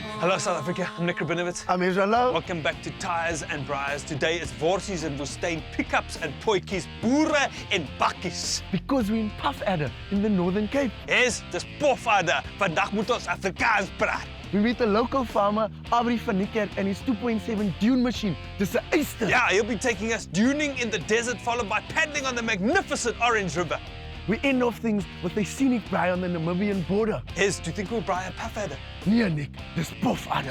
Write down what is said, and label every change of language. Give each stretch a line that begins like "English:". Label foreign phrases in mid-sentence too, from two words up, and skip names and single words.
English: Hello South Africa, I'm Nik Rabinowitz. I'm Hezron Louw. Welcome back to Tyres and Braaiers. Today it's worsies and woestyn pickups and potjies,
Afrikaans: boere en bakkies.
English: Because we're in Pofadder in the Northern Cape. Yes,
Afrikaans: dis Pofadder. Vandag moet ons Afrikaans praat.
English: We meet a local farmer, van Nik and his 2.7 dune machine.
Afrikaans: Dis 'n eyster.
English: Yeah, he'll be taking us duning in the desert, followed by paddling on the magnificent Orange River. We end off things with a scenic braai on the Namibian border. Hez, do you think we'll braai a Pofadder?
Afrikaans: Nee, Nik, dis Pofadder.